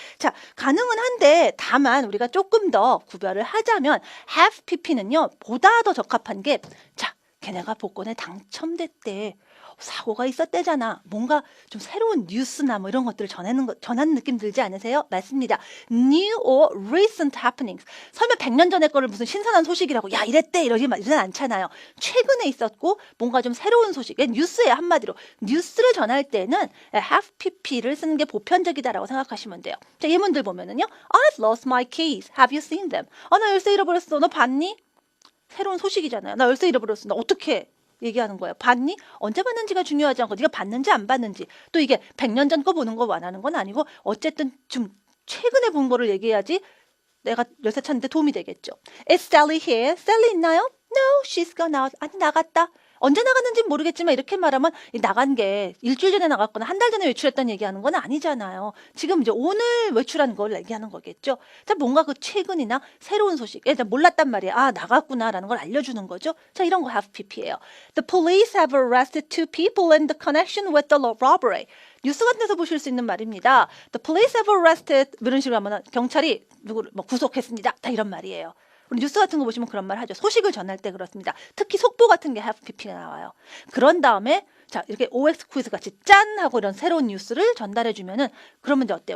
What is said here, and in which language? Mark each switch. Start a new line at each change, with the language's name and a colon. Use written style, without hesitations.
Korean: 자, 가능은 한데 다만 우리가 조금 더 구별을 하자면 have pp는요 보다 더 적합한 게 자, 걔네가 복권에 당첨됐대. 사고가 있었대잖아. 뭔가 좀 새로운 뉴스나 뭐 이런 것들을 전하는 느낌 들지 않으세요? 맞습니다.
English: New or recent happenings.
Korean: 설마 100년 전의 거를 무슨 신선한 소식이라고 야 이랬대 이러진 않잖아요. 최근에 있었고 뭔가 좀 새로운 소식. 뉴스에 한마디로 뉴스를 전할 때는 have pp를 쓰는 게 보편적이다라고 생각하시면 돼요. 자, 예문들 보면은요.
English: I've lost my keys. Have you seen them?
Korean: 나 열쇠 잃어버렸어. 너 봤니? 새로운 소식이잖아요. 나 열쇠 잃어버렸어. 나 어떻게 얘기하는 거예요? 봤니? 언제 봤는지가 중요하지 않고 네가 봤는지 안 봤는지 또 이게 100년 전 거 보는 거 원하는 건 아니고 어쨌든 좀 최근에 본 거를 얘기해야지 내가 열쇠 찾는데 도움이 되겠죠.
English: Is Sally here? Sally
Korean: 있나요?
English: No, she's gone out.
Korean: 아니, 나갔다. 언제 나갔는지는 모르겠지만 이렇게 말하면 나간 게 일주일 전에 나갔거나 한 달 전에 외출했다는 얘기하는 건 아니잖아요. 지금 이제 오늘 외출한 걸 얘기하는 거겠죠. 자, 뭔가 그 최근이나 새로운 소식, 일단 몰랐단 말이에요. 아, 나갔구나라는 걸 알려주는 거죠. 자, 이런 거 have pp예요.
English: The police have arrested 2 people in the connection with the robbery.
Korean: 뉴스 같은 데서 보실 수 있는 말입니다.
English: The police have arrested
Korean: 이런 식으로 하면 경찰이 누구를 구속했습니다. 다 이런 말이에요. 우리 뉴스 같은 거 보시면 그런 말 하죠. 소식을 전할 때 그렇습니다. 특히 속보 같은 게 have pp가 나와요. 그런 다음에 자, 이렇게 OX 퀴즈 같이 짠 하고 이런 새로운 뉴스를 전달해 주면은 그러면 이제 어때요?